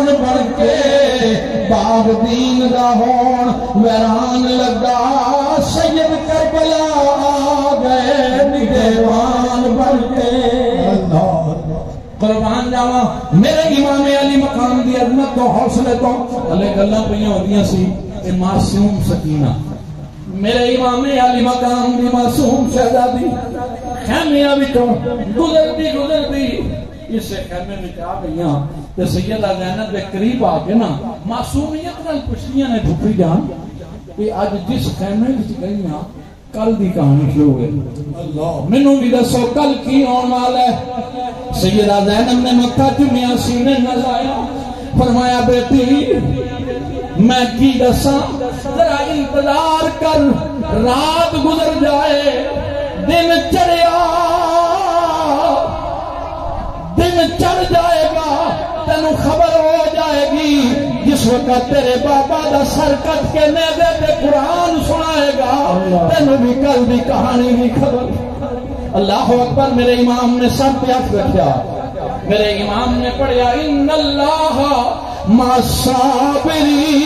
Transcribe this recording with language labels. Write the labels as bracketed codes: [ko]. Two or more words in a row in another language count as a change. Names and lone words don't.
[pa] بن کے باغ دین دا ہون ویران لگا سید کربلا آ گئے نگہبان بن کے قربان جاواں میرے امام علی مقام دی عظمت تو حوصلے تو ہلے گلاں پئیاں ہوندیاں سی اے معصوم سکینہ میرے امام علی مقام دی معصوم شہزادی خیمیاں وچوں گزرتی اس خیمے میں آ گئیاں تے سیدہ زینب دے قریب آ کے نا معصومیت نال پوچھدیاں نے پھپھی جان کہ اج جس خیمے وچ گئیاں کل دی کہانی شروع ہوئی مینوں بھی دسو کل کی آن والا ہے سیدہ زینب نے متھا چومیا سینے نال لایا فرمایا بیٹی میں کی دساں ذرا انتظار کر رات گزر جائے دن چڑھ جائے گا تینوں خبر ہو جائے گی جس وقت تیرے بابا دا سر کٹ کے نیزے پہ قرآن سنائے گا تینوں بھی کل بھی کہانی بھی خبر [ar] اللہ اکبر [pa] میرے امام نے سب پہ ہاتھ رکھا میرے امام نے پڑھیا [ar] ان اللہ مع الصابرین